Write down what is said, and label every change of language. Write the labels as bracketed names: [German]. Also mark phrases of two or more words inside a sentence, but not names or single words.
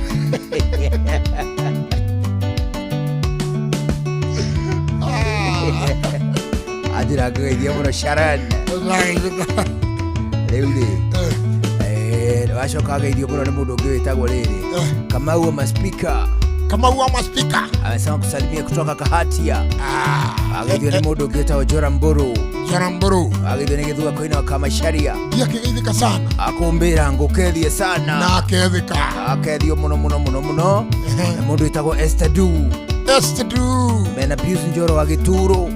[Kikuyu] Ajira ngĩgeithia mũno Sharon. Rĩu-rĩ, wacoka ageithio mũno nĩ mũndũ ũngĩ wĩtagwo rĩrĩ Kamau wa Maspika. [Swahili] Amesema kusalimia kutoka Kahatia. [Kikuyu] Ageithio nĩ mũndũ ũngĩ wĩtagwo Joram Mburu. Ageithio nĩ Gĩthua Koina wa Kamasharia. Akĩgeithĩka sana. Akũmbĩra ngũkethie sana. Na akethĩka. Akethio mũno. Na mũndũ wĩtagwo Esther Du. Mena Pius Njoro wa Gĩturo.